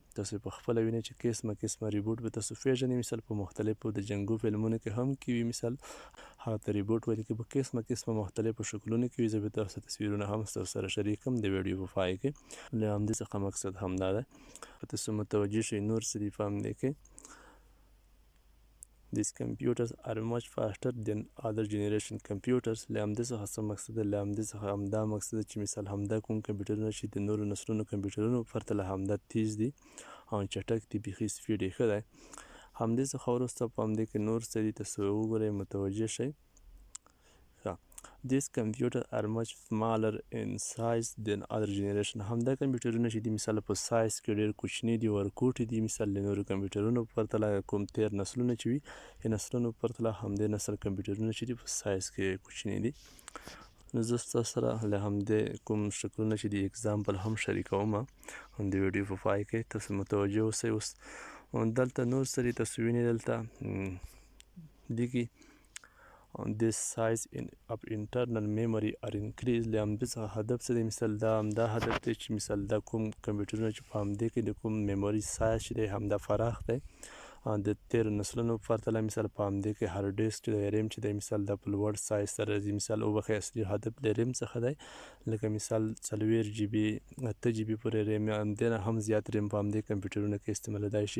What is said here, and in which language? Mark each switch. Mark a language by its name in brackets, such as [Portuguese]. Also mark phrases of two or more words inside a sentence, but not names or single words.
[Pashto] تاسو په خپله وینئ چې قسمه ریبوټ به تاسو پیژنئ مثال په مختلفو د جنګو فلمونو کې هم کې وي مثال هغه ته ریبوټ ویل کېږي. په قسمه مختلفو شکلونو کې وي. زه به تاسو تصویرونه هم ستاسو سره شریک کړم د ویډیو په پای کې. له همدې څخه مقصد همدا ده که تاسو متوجه شئ. نور څه دي په همدې کې [English] These computers are much faster than other generation computers. [Pashto] له همدې څخه څه مقصد ده له همدې څخه همدا مقصد ده چې مثال همدا کوم کمپیوټرونه چې د نورو نسلونو کمپیوټرونو په پرتله همدا تیز دي او چټک دي بیخي سپیډ یې ښه دی. همدې څخه وروسته په همدې کې نور څه دي تاسو وګورئ متوجه شئ. [English] These computers are much smaller in size than other generation. [Pashto] همدا کمپیوټرونه چې دي مثال په سایز کې ډېر کوچني دي ورکوټي دي مثال له نورو کمپیوټرونو په پرتله کوم تیر نسلونه چې وي یا نسلونو په پرتله همدې نسل کمپیوټرونه چې دي په سایز کې کوچني دي. نو زه ستاسو سره له همدې کوم شکلونه چې دي اګزامپل هم شریکوم د ویډیو په پای کې تاسو متوجه اوسئ. اوس دلته نور څه دي تاسو وینئ دلته لیکي [English] This size of internal memory are increased. [Pashto] له همدې څخه هدف څه دی مثال دا همدا هدف دی چې مثال دا کوم کمپیوټرونه چې په همدې کې د کوم میموري سایز چې دی همدا فراخ دی د تیرو نسلونو په پرتله مثال په همدې کې [English] hard disk [Pashto] چې دی ریم چې دی مثال دا په لوړ سایز سره راځي. مثال وبخښئ اصلي هدف د ریم څخه دی لکه مثال 4 جی بي 8 جی بي پورې ریم همدې نه هم زیات ریم په همدې کمپیوټرونو کې استعمالېدای شي.